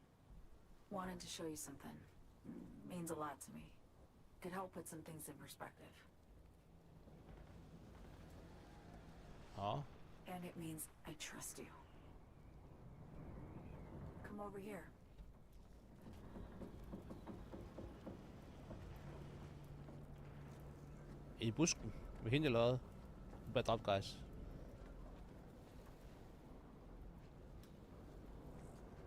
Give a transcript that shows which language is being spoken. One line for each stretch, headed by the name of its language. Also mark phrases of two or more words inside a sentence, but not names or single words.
English: Wanted to show you something. Means a lot to me. Could help put some things in perspective. Ja. And it means I trust you. Come over here.
Danish: I busken med hende eller hvad? Hun bliver dræbt, guys.